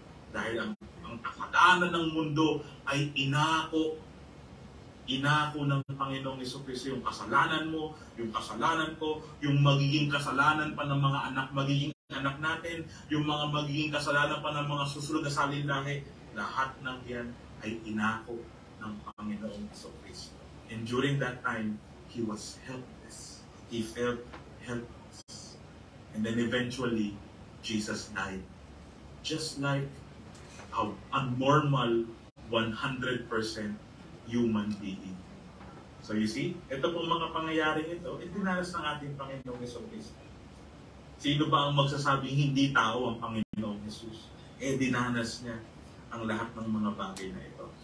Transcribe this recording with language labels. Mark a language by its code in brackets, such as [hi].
[tl] Dahil ang kasalanan ng mundo ay inako ng Panginoong Jesucristo, yung kasalanan mo, yung kasalanan ko, yung magiging kasalanan pa ng mga magiging anak natin, yung mga magiging kasalanan pa ng mga susunod na salinahe, lahat ng yan ay inako ng Panginoong Jesucristo. [en] And during that time, He was helpless. He felt helpless. And then eventually, Jesus died. Just like a normal 100% human being. So you see, [tl] ito pong mga pangyayaring ito, dinanas ng ating Panginoong Jesucristo. Sino ba ang magsasabing hindi tao ang Panginoong Jesus? Dinanas niya ang lahat ng mga bagay na ito.